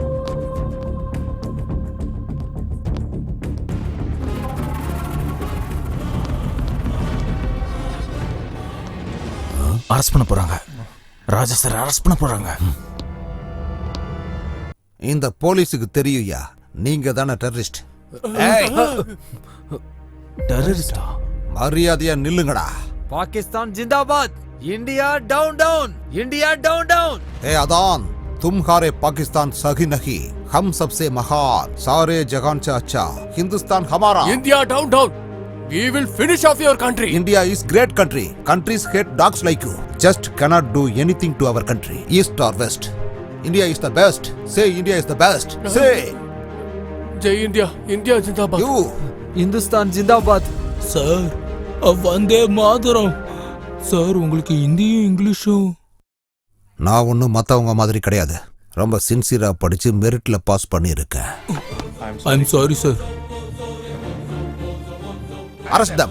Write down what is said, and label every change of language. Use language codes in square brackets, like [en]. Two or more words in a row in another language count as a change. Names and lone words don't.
[ta] அரெஸ்ட் பண்ண போறாங்க. ராஜா சார் அரெஸ்ட் பண்ண போறாங்க. இந்த போலீஸுக்கு தெரியுயா, நீங்க தானே டெரரிஸ்ட். டெரரிஸ்டா? மரியாதையா நில்லுங்கடா. [hi] पाकिस्तान ज़िंदाबाद, [en] India down down, India down down. [hi] ए अदान, तुम्हारे पाकिस्तान सही नहीं, हम सबसे महान, सारे जहान से अच्छा, हिंदुस्तान हमारा. [en] India down down. We will finish off your country. India is great country. Countries hate dogs like you. Just cannot do anything to our country. East or west. India is the best. Say India is the best. Say. [hi] Jai India, India जिंदाबाद. [en] You. [hi] हिंदुस्तान जिंदाबाद. [ta] சார், வந்தே மாதரம். சார், உங்களுக்கு ஹிந்தியும் இங்கிலீஷும்? நான் ஒன்றும் மற்றவங்க மாதிரி கிடையாது. ரொம்ப சின்சியரா படிச்சு மெரிட்ல பாஸ் பண்ணியிருக்கேன். [en] I'm sorry sir. arrest them.